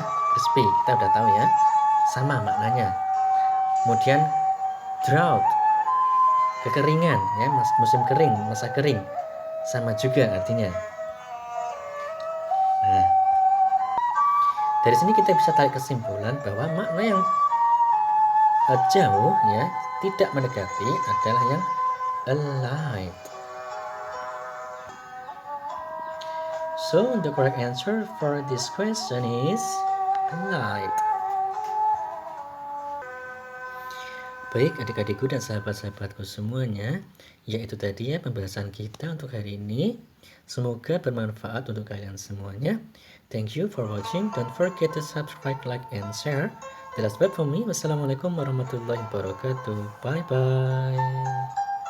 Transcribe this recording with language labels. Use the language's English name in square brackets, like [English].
[Indonesian] Crispy kita udah tahu ya, sama maknanya. Kemudian drought, kekeringan ya, musim kering, masa kering, sama juga artinya. Nah, dari sini kita bisa tarik kesimpulan bahwa makna yang jauh ya, tidak mendekati adalah yang alive. [English] So the correct answer for this question is alive. [Indonesian] Baik adik-adikku dan sahabat-sahabatku semuanya, yaitu tadi ya pembahasan kita untuk hari ini. Semoga bermanfaat untuk kalian semuanya. [English] Thank you for watching. Don't forget to subscribe, like, and share. That's all for me. [Arabic] Wassalamualaikum warahmatullahi wabarakatuh. [English] Bye bye.